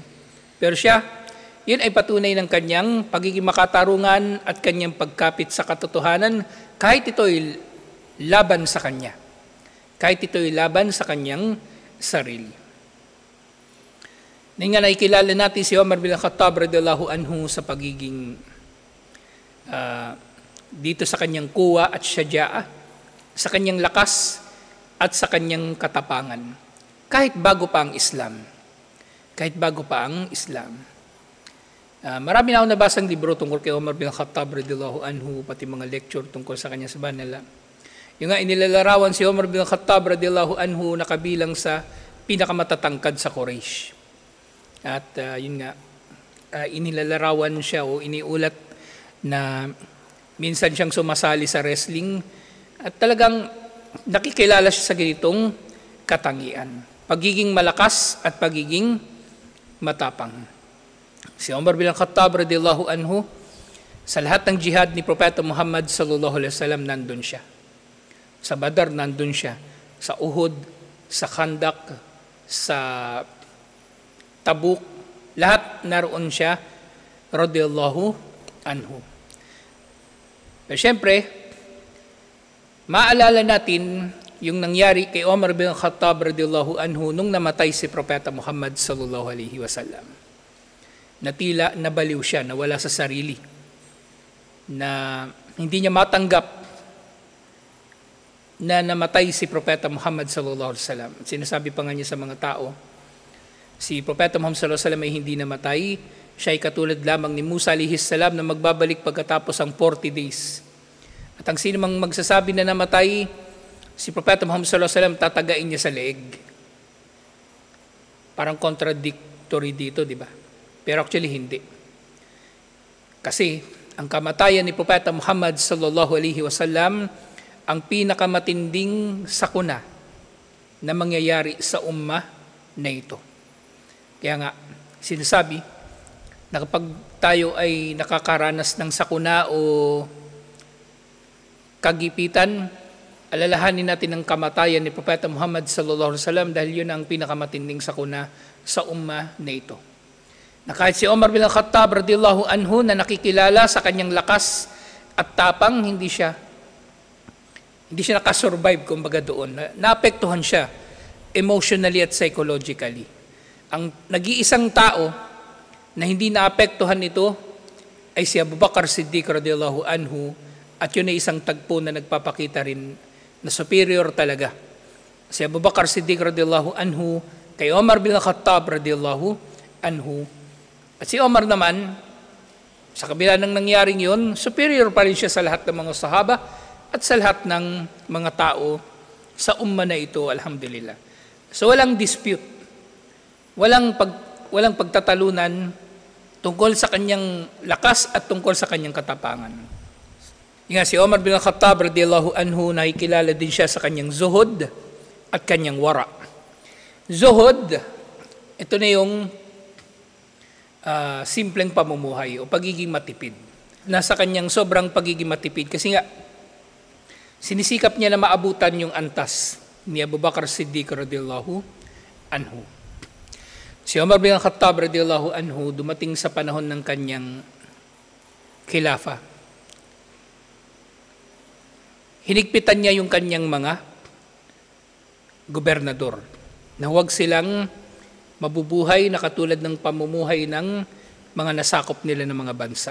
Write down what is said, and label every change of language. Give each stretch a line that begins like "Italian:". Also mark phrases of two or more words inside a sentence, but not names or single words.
Filipino: Pero siya, yun ay patunay ng kanyang pagiging makatarungan at kanyang pagkapit sa katotohanan kahit ito'y laban sa kanya. Kahit ito'y laban sa kanyang sarili. Ngayon nga nakikilala natin si Omar bin Khattab
Arabic: رضي الله عنه
Filipino: sa pagiging dito sa kanyang kuwa at syajaa, sa kanyang lakas at sa kanyang katapangan. Kahit bago pa ang Islam. Kahit bago pa ang Islam. Marami na akong nabasang libro tungkol kay Umar bin Khattab
Arabic: رضي الله عنه,
Filipino: pati mga lecture tungkol sa kanya sa banala. Yung nga inilalarawan si Umar bin Khattab
Arabic: رضي الله عنه
Filipino: na kabilang sa pinakamatatangkad sa Quraysh. At yun nga, inilalarawan siya o iniulat na minsan siyang sumasali sa wrestling at talagang nakikilala siya sa ganitong katangian. Pagiging malakas at pagiging matapang. Si Umar bin Khattab
Arabic: رضي الله عنه,
Filipino: sa lahat ng jihad ni Propeta Muhammad
Arabic: صلى الله عليه وسلم
Filipino: nandun siya. Sa Badr nandun siya, sa Uhud, sa Khandak, sa Tabuk, lahat naroon siya
Arabic: رضي الله عنه.
Filipino: Pero syempre, maalala natin yung nangyari kay Umar bin Khattab
Arabic: رضي الله عنه
Filipino: nung namatay si Propeta Muhammad
Arabic: صلى الله عليه وسلم.
Filipino: Na tila nabaliw siya, nawala sa sarili, na hindi niya matanggap na namatay si Propeta Muhammad
Arabic: صلى الله عليه وسلم.
Filipino: Sinasabi pa nga niya sa mga tao, si Propeta Muhammad
Arabic: صلى الله عليه وسلم
Filipino: ay hindi namatay, siya ay katulad lamang ni Musa
Arabic: عليه السلام
Filipino: na magbabalik pagkatapos ang 40 days. At ang sino mang magsasabi na namatay, si Propeta Muhammad
Arabic: صلى الله عليه وسلم
Filipino: tatagain niya sa leeg. Parang contradictory dito, di ba? Pero actually hindi. Kasi ang kamatayan ni Propeta Muhammad
Arabic: صلى الله عليه وسلم
Filipino: ang pinakamatinding sakuna na mangyayari sa ummah na ito. Kaya nga, sinasabi na kapag tayo ay nakakaranas ng sakuna o kagipitan, alalahanin natin ang kamatayan ni Propeta Muhammad
Arabic: صلى الله عليه وسلم
Filipino: dahil yun ang pinakamatinding sakuna sa ummah na ito. Na kahit si Umar bin Khattab
Arabic: رضي الله عنه
Filipino: na nakikilala sa kanyang lakas at tapang, hindi siya nakasurvive kumbaga doon. Naapektuhan siya emotionally at psychologically. Ang nag-iisang tao na hindi naapektuhan nito ay si Abu Bakr Siddiq
Arabic: رضي الله عنه,
Filipino: at yun ay isang tagpo na nagpapakita rin na superior talaga. Si Abu Bakr Siddiq
Arabic: رضي الله عنه
Filipino: kay Umar bin Khattab
Arabic: رضي الله عنه.
Filipino: At si Umar naman, sa kabila ng nangyaring yun, superior pa rin siya sa lahat ng mga sahaba at sa lahat ng mga tao sa umma na ito, alhamdulillah. So walang dispute, walang pagtatalunan tungkol sa kanyang lakas at tungkol sa kanyang katapangan. Nga si Umar bin Khattab
Arabic: رضي الله عنه,
Filipino: nakikilala din siya sa kanyang zuhud at kanyang wara. Zuhud, ito na yung simpleng pamumuhay o pagiging matipid. Nasa kanyang sobrang pagiging matipid kasi nga sinisikap niya na maabutan yung antas ni Abu Bakr Siddiq
Arabic: رضي الله عنه.
Filipino: Si Umar bin Khattab
Arabic: رضي الله عنه
Filipino: dumating sa panahon ng kanyang khilafa. Hinigpitan niya yung kanyang mga gobernador na huwag silang mabubuhay na katulad ng pamumuhay ng mga nasakop nila ng mga bansa.